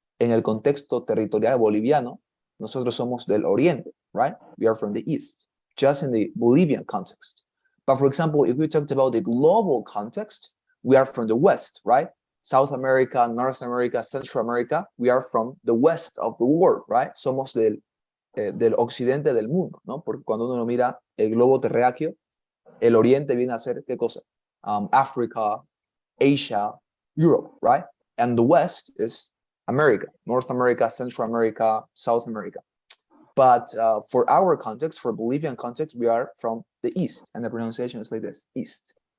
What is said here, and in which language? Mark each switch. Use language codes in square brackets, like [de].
[es] En el contexto territorial boliviano, nosotros somos del oriente, right? [en] We are from the east, just in the Bolivian context. But for example, if we talked about the global context, we are from the west, right? South America, North America, Central America, we are from the west of the world, right? [es] Somos del occidente del mundo, ¿no? Porque cuando uno mira el globo terráqueo, el oriente viene a ser, ¿qué cosa? [en] Africa, Asia, Europe, right? And the west is America, North America, Central America, South America. But for our context, for Bolivian context, we are from the east, and the pronunciation is like this, east.